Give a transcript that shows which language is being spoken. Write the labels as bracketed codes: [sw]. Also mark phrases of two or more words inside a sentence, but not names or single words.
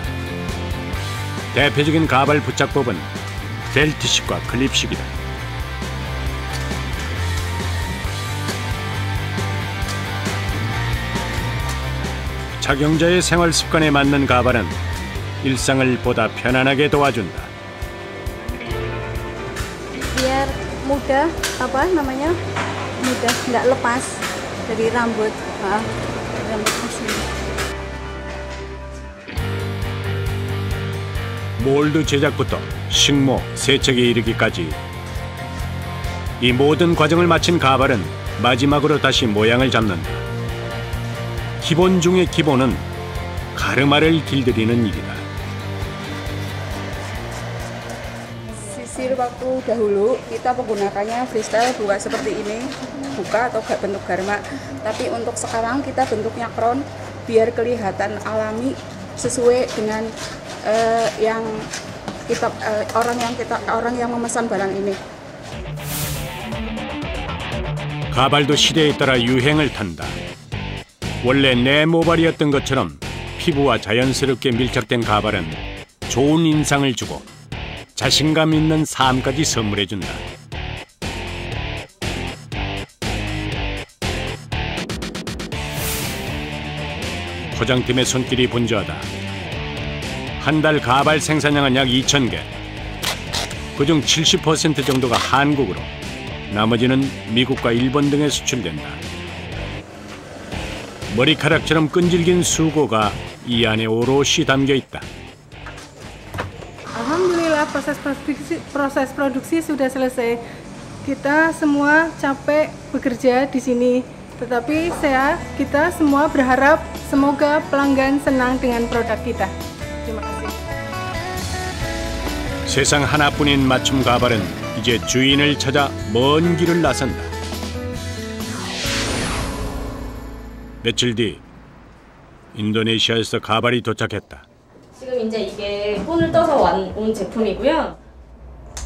[ko] 대표적인 가발 부착법은 벨트식과 클립식이다. 착용자의 생활 습관에 맞는 가발은 일상을 보다 편안하게 도와준다. [id] Biar mudah apa namanya mudah nggak lepas dari rambut sini. [ko] 몰드 제작부터 식모, 세척에 이르기까지 이 모든 과정을 마친 가발은 마지막으로 다시 모양을 잡는다. 기본 중의 기본은 가르마를 길들이는 일이다. [id] Sisir waktu dahulu kita menggunakannya freestyle bukan seperti ini, buka atau gak bentuk garma. Tapi untuk sekarang kita bentuknya crown biar kelihatan alami sesuai dengan orang yang memesan barang ini. [ko] 가발도 시대에 따라 유행을 탄다. 원래 내 모발이었던 것처럼 피부와 자연스럽게 밀착된 가발은 좋은 인상을 주고 자신감 있는 삶까지 선물해준다. 포장팀의 손길이 분주하다. 한 달 가발 생산량은 약 2,000개. 그중 70% 정도가 한국으로, 나머지는 미국과 일본 등에 수출된다. 머리카락처럼 끈질긴 수고가 이 안에 오롯이 담겨 있다. [id] Alhamdulillah proses produksi sudah selesai. Kita semua capek bekerja di sini. Tetapi kita semua berharap semoga pelanggan senang dengan produk kita. Terima kasih. [ko] 세상 하나뿐인 맞춤 가발은 이제 주인을 찾아 먼 길을 나선다. 며칠 뒤 인도네시아에서 가발이 도착했다. 지금 이제 이게 손을 떠서 온 제품이고요.